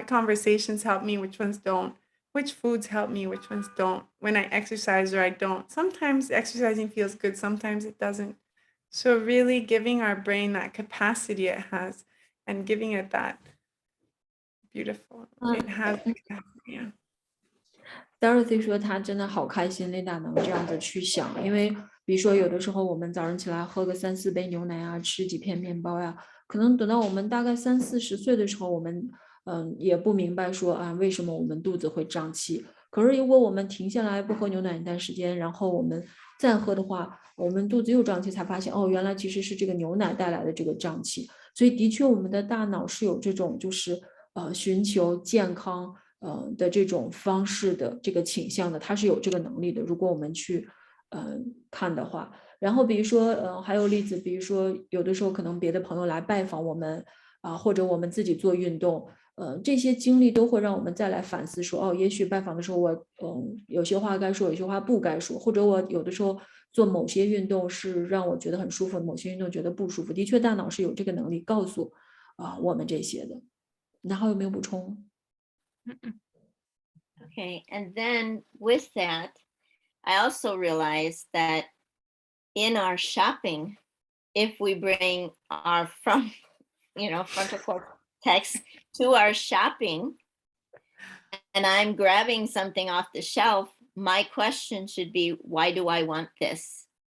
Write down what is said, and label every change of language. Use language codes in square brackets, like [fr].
[en] What conversations help me? Which ones don't? Which foods help me? Which ones don't? When I exercise or I don't. Sometimes exercising feels good. Sometimes it doesn't. So really giving our brain that capacity it has and giving it that beautiful, it has the capacity, yeah. [zh] Dorothy 说她真的好开心，Linda 能这样子去想，因为比如说有的时候我们早上起来喝个3、4杯牛奶啊，吃几片面包呀，可能等到我们大概30、40岁的时候，我们也不明白说为什么我们肚子会胀气。可是如果我们停下来不喝牛奶一段时间，然后我们再喝的话，我们肚子又胀气，才发现原来其实是这个牛奶带来的这个胀气。所以的确我们的大脑是有这种就是寻求健康的这种方式的这个倾向的，它是有这个能力的。如果我们去看的话，然后比如说还有例子，比如说有的时候可能别的朋友来拜访我们或者我们自己做运动，这些经历都会让我们再来反思说，也许拜访的时候我有些话该说，有些话不该说，或者我有的时候做某些运动是让我觉得很舒服，某些运动觉得不舒服。的确，大脑是有这个能力告诉我们这些的。然后有没有补充？ [en] Okay, and then with that, I also realized that in our shopping, if we bring our frontal cortex to our shopping, and I'm grabbing something off the shelf, my question should be, why do I want this?